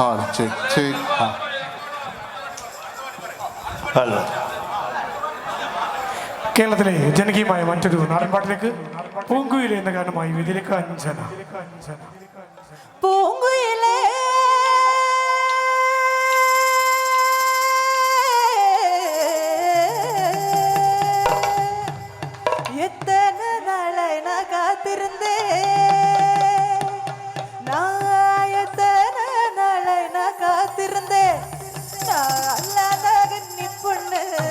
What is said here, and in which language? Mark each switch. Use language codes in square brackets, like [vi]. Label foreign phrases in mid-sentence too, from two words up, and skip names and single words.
[en] check hello. [ml] കേരളത്തിലെ ജനകീയമായ മറ്റൊരു നാടൻപാട്ടിലേക്ക് പൂങ്കുയിലെ എന്ന ഗാനമായി വേദിയിലേക്ക് അഞ്ജന. [ta] പൂങ്കുയിലേ எத்தனை நாளை நான் காத்திருந்தேன், நான் எத்தனை நாளை நான் காத்திருந்தேன், நான் அல்லாத கன்னி பொண்ணு,